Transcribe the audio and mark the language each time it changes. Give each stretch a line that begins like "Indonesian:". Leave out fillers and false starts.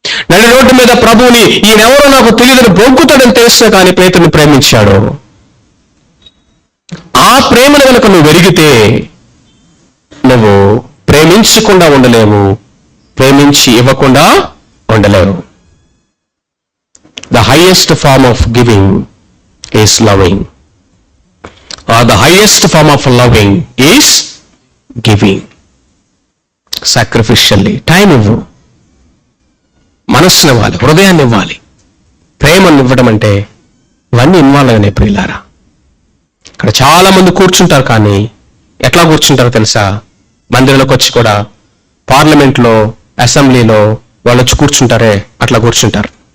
Telugu: నడి రోడ్డు మీద ప్రభువుని ఈయనెవరో నాకు తెలియదని బొంకుతాడని తెలిసినా కానీ పేతుని ప్రేమించాడు. ఆ ప్రేమను కనుక నువ్వు వెరిగితే నువ్వు ప్రేమించకుండా ఉండలేవు, ప్రేమించి ఇవ్వకుండా ఉండలేవు.
English: The highest form of giving is loving. Or the highest form of loving is giving. Sacrificially.
Telugu: Time ఇవ్వు, మనస్సుని ఇవ్వాలి, హృదయాన్ని ఇవ్వాలి. ప్రేమను ఇవ్వడం అంటే ఇవన్నీ ఇన్వాల్వ్ అయినాయి ప్రియులారా. ఇక్కడ చాలా మంది కూర్చుంటారు, కానీ ఎట్లా కూర్చుంటారో తెలుసా? మందిరంలోకి వచ్చి కూడా పార్లమెంట్లో, అసెంబ్లీలో వాళ్ళు వచ్చి కూర్చుంటారే, అట్లా కూర్చుంటారు.